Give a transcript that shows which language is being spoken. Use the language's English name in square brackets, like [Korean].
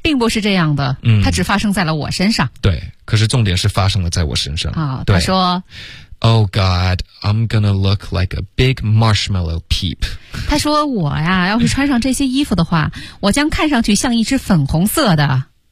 [Chinese] 并不是这样的，它只发生在了我身上。对，可是重点是发生了在我身上。哦，他说 [English] ，Oh God, I'm gonna look like a big marshmallow peep. [Chinese] 他说我呀，要是穿上这些衣服的话，我将看上去像一只粉红色的。